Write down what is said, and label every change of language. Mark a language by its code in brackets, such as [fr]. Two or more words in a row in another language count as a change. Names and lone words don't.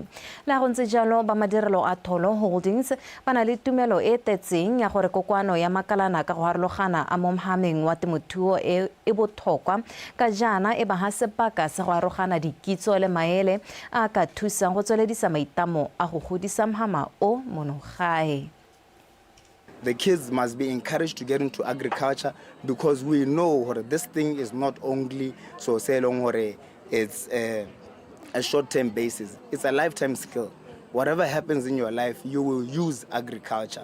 [tn] La go ntse jalo ba madirelo a Tholo Holdings ba na le tumelo e tetseng ya gore kokoano ya makalana ka go harologana a mo mohameng wa temothuo e botlhokwa ka jana e ba ha sebaka se go arogana dikitso le maele a ka thusang go tsweledisa maitamo a go godisa mohama o monogae. [en] The kids must be encouraged to get into agriculture because we know that this thing is not only so say long it's a short-term basis. It's a lifetime skill. Whatever happens in your life, you will use agriculture.